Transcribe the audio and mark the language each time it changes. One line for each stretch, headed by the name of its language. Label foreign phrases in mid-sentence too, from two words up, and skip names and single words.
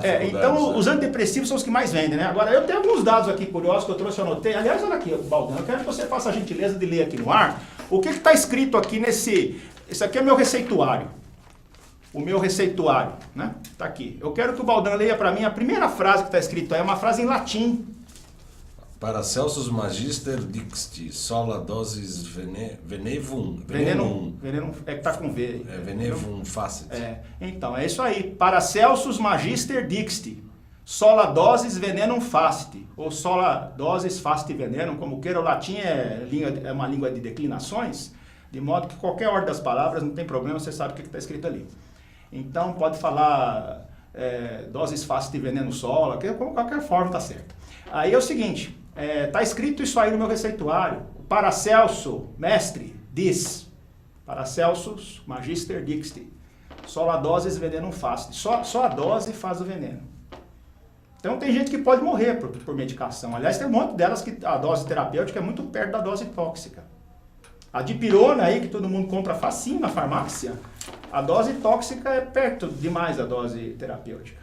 Portuguese: Então, os antidepressivos são os que mais vendem, né? Agora, eu tenho alguns dados aqui curiosos que eu trouxe, eu anotei. Aliás, olha aqui, Baldão, eu quero que você faça a gentileza de ler aqui no ar o que está escrito aqui nesse... Esse aqui é meu receituário. O meu receituário, né? Tá aqui. Eu quero que o Baldão leia para mim a primeira frase que está escrito aí, é uma frase em latim.
Latin: Paracelsus Magister Dixti, sola dosis venenum.
Portuguese: Venenum é que tá com V aí.
Latin: Venenum facit.
Portuguese: Então, é isso aí.
Latin: Paracelsus Magister Dixti, sola dosis venenum facit, ou sola dosis facit venenum,
Portuguese: como queira. O latim é uma língua de declinações, de modo que qualquer ordem das palavras, não tem problema, você sabe o que está escrito ali. Então, pode falar
Latin: dosis facit venenum sola,
Portuguese: que qualquer forma tá certo. Aí é o seguinte... Está escrito isso aí no meu receituário. O Paracelso, mestre, diz.
Latin: Paracelsus Magister Dixti. Sola dosis venenum facit.
Portuguese: Só a dose faz o veneno. Então tem gente que pode morrer por medicação. Aliás, tem um monte delas que a dose terapêutica é muito perto da dose tóxica. A dipirona aí, que todo mundo compra facinho na farmácia, a dose tóxica é perto demais da dose terapêutica.